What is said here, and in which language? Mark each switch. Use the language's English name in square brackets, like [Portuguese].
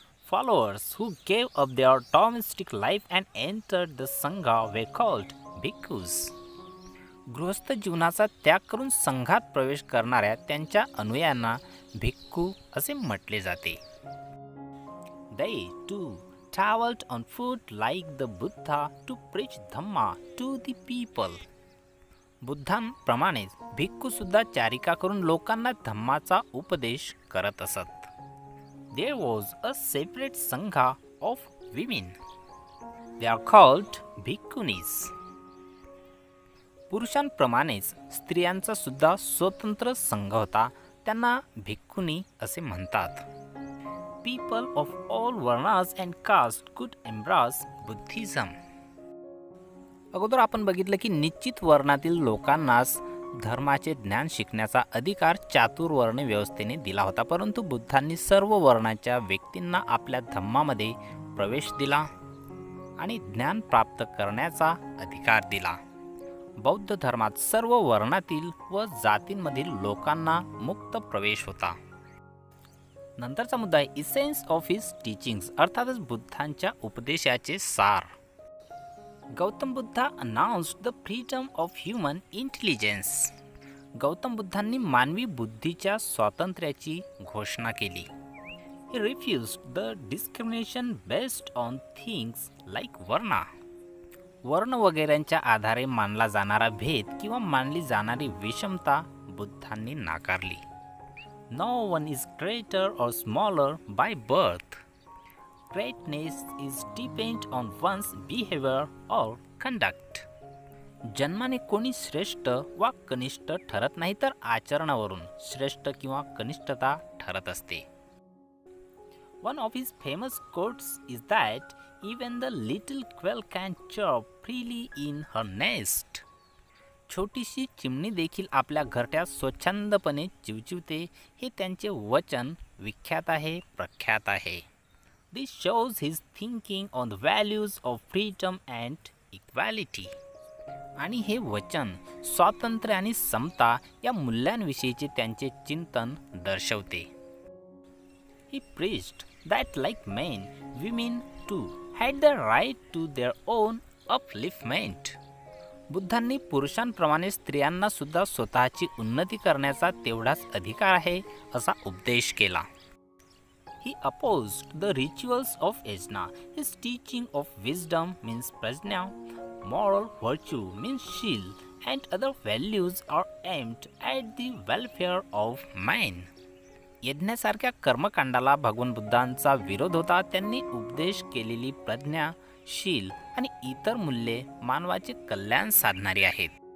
[English] Followers who gave up their domestic life and entered the sangha were called bhikkhus. [Marathi] गृहस्थ जीवनाचा त्याग करून संघात प्रवेश करणाऱ्या त्यांच्या अनुयायांना भिक्खू असे म्हटले जाते. [English] They too traveled on foot like the Buddha to preach Dhamma to the people. [Marathi] बुद्धांप्रमाणेच भिक्खू सुद्धा चारिका करून लोकांना धम्माचा उपदेश करत असत. [English] There was a separate sangha of women. They are called bhikkhunis. [Marathi] पुरुषांप्रमाणेच स्त्रियांचा सुद्धा स्वतंत्र संघ होता, त्यांना भिक्खुनी असे म्हणतात. [English] People of all varnas and caste could embrace Buddhism. [Marathi] अगोदर आपण बघितलं की निश्चित वर्णातील लोकांनाच धर्माचे ज्ञान शिकण्याचा अधिकार चातुर्वर्ण व्यवस्थेने दिला होता, परंतु बुद्धांनी सर्व वर्णाच्या व्यक्तींना आपल्या धम्मामध्ये प्रवेश दिला आणि ज्ञान प्राप्त करण्याचा अधिकार दिला. बौद्ध धर्मात सर्व वर्णातील व जातींमधील लोकांना मुक्त प्रवेश होता. नंतरचा मुद्दा आहे [English] essence of his teachings, [Marathi] अर्थातच बुद्धांच्या उपदेशाचे सार. [English] Gautam Buddha announced the freedom of human intelligence. [Marathi] Gautam बुद्धांनी मानवी बुद्धीच्या स्वातंत्र्याची घोषणा केली. [English] He refused the discrimination based on things like varna. [Marathi] वर्ण वगैरेंच्या आधारे मानला जाणारा भेद किंवा मानली जाणारी विषमता बुद्धांनी नाकारली. [English] No one is greater or smaller by birth. Greatness is dependent on one's behavior or conduct. [Marathi] जन्माने कोणी श्रेष्ठ वा कनिष्ठ ठरत नाही, तर आचरणावरून श्रेष्ठ किंवा कनिष्ठता ठरत असते. [English] One of his famous quotes is that even the little quail can chirp freely in her nest. [Marathi] छोटीशी चिमणी देखील आपल्या घरट्यात स्वच्छंदपणे चिवचिवते, हे त्यांचे वचन विख्यात आहे, प्रख्यात आहे. [English] This shows his thinking on the values of freedom and equality. [Marathi] आणि हे वचन स्वातंत्र्य आणि समता या मूल्यांविषयीचे त्यांचे चिंतन दर्शवते. [English] He preached that like men, women too had the right to their own upliftment. [Marathi] बुद्धांनी पुरुषांप्रमाणे स्त्रियांना सुद्धा स्वतःची उन्नती करण्याचा तेवढाच अधिकार आहे असा उपदेश केला. [English] He opposed the rituals of yajna. His teaching of wisdom means prajna, moral virtue means shil, and other values are aimed at the welfare of man. [Marathi] यज्ञासारख्या कर्मकांडाला भगवान बुद्धांचा विरोध होता. त्यांनी उपदेश केलेली प्रज्ञा, शील आणि इतर मूल्ये मानवाचे कल्याण साधणारी आहेत.